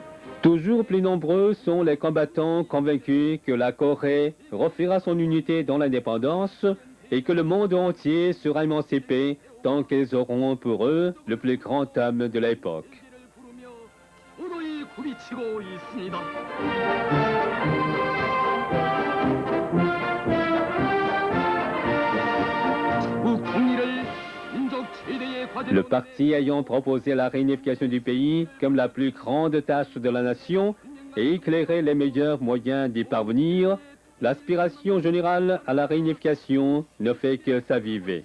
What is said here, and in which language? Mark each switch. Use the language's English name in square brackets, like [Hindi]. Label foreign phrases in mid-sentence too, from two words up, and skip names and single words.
[French] Toujours plus nombreux sont les combattants convaincus que la Corée refera son unité dans l'indépendance et que le monde entier sera émancipé tant qu'ils auront pour eux le plus grand homme de l'époque. [Korean] 부르며 도도히 굽이치고 있습니다. 조국 통일을 민족 최대의 [French] Le [Korean] 과제로 [French] parti ayant proposé la réunification du pays comme la plus grande tâche de la nation et éclairé les meilleurs moyens d'y parvenir, l'aspiration générale à la réunification ne fait que s'aviver.